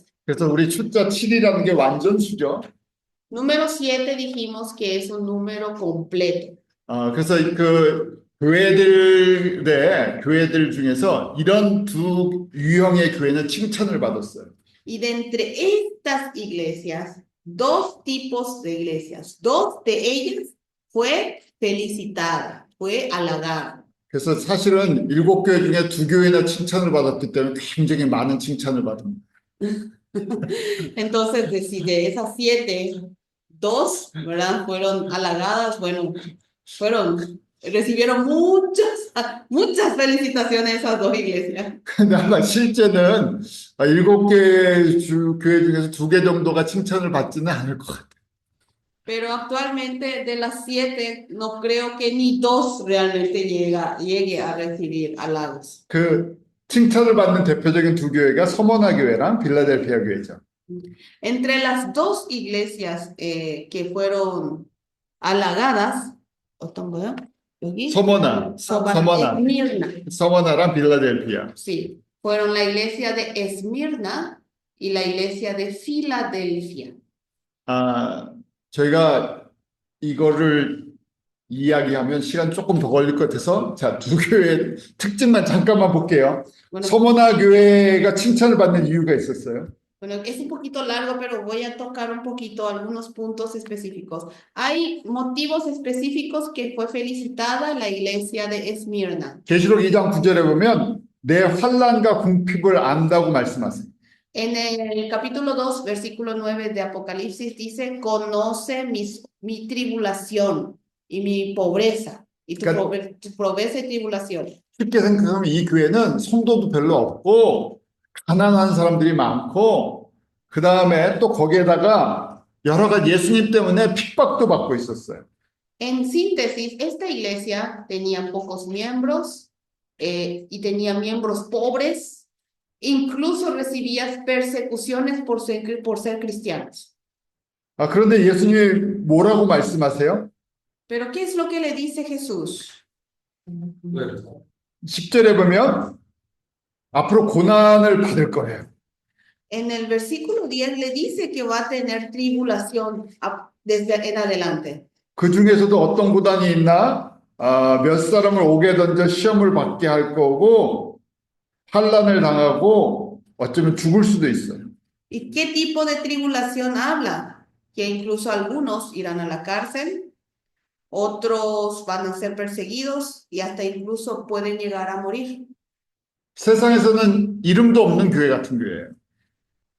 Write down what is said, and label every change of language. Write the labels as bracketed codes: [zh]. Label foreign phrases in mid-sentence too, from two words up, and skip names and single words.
[ko] 그래서 우리 숫자 7이라는 게 완전수죠. [es] Número 7 dijimos que es un número completo. [ko] 그래서 그 교회들 중에서 이런 두 유형의 교회는 칭찬을 받았어요. [es] Y de entre estas iglesias, 2 tipos de iglesias, 2 de ellas fue felicitada, fue halagada. [ko] 그래서 사실은 7교회 중에 2교회나 칭찬을 받았기 때문에 굉장히 많은 칭찬을 받습니다. [es] Entonces, de esas 7, 2, ¿verdad? Fueron halagadas, bueno, recibieron muchas felicitaciones esas 2 iglesias. [ko] 근데 아마 실제는 7개 교회 중에서 2개 정도가 칭찬을 받지는 않을 것 같아요. [es] Pero actualmente de las 7, no creo que ni 2 realmente llegue a recibir halagos. [ko] 그 칭찬을 받는 대표적인 2교회가 서머나 교회랑 빌라델피아 교회죠. [es] Entre las 2 iglesias que fueron halagadas, [ko] 어떤 거요? 여기? 서머나. 서머나랑 빌라델피아. [es] Sí, fueron la iglesia de Esmirna y la iglesia de Filadelfia. [ko] 저희가 이거를 이야기하면 시간 조금 더 걸릴 것 같아서 자, 2교회 특징만 잠깐만 볼게요. [es] Bueno, [ko] 서머나 교회가 칭찬을 받는 이유가 있었어요. [es] Bueno, es un poquito largo, pero voy a tocar un poquito algunos puntos específicos. Hay motivos específicos que fue felicitada la iglesia de Esmirna. [ko] 계시록 2장 9절에 보면 내 환난과 궁핍을 안다고 말씀하세요. [es] En el capítulo 2, versículo 9 de Apocalipsis dice, conoce mi tribulación y mi pobreza, y tu pobreza y tribulación. [ko] 쉽게 생각하면 이 교회는 성도도 별로 없고 가난한 사람들이 많고 그 다음에 또 거기에다가 여러 가지 예수님 때문에 핍박도 받고 있었어요. [es] En síntesis, esta iglesia tenía pocos miembros y tenía miembros pobres, incluso recibía persecuciones por ser cristianos. [ko] 그런데 예수님이 뭐라고 말씀하세요? [es] Pero ¿qué es lo que le dice Jesús? [ko] 10절에 보면 앞으로 고난을 받을 거예요. [es] En el versículo 10 le dice que va a tener tribulación desde en adelante. [ko] 그 중에서도 어떤 고난이 있나? 몇 사람을 옥에 던져 시험을 받게 할 거고 환난을 당하고 어쩌면 죽을 수도 있어요. [es] ¿Y qué tipo de tribulación habla? Que incluso algunos irán a la cárcel, otros van a ser perseguidos y hasta incluso pueden llegar a morir. [ko] 세상에서는 이름도 없는 교회 같은 교회예요.